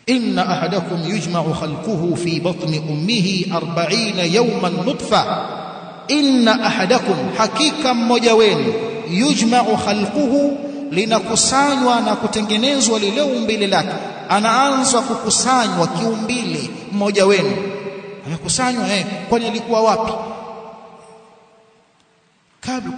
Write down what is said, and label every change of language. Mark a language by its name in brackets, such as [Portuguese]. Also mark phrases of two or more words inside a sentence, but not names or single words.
[Arabic] إن أحدكم يجمع خلقه في بطن أمه 40 يوما نطفة، إن أحدكم, [Swahili] hakika mmoja wenu, [Arabic] يجمع خلقه, [Swahili] linakusanywa na kutengenezwa lile umbile lake. Anaanza kukusanywa kiumbile mmoja wenu, amekusanywa. Kwani alikuwa wapi kabla?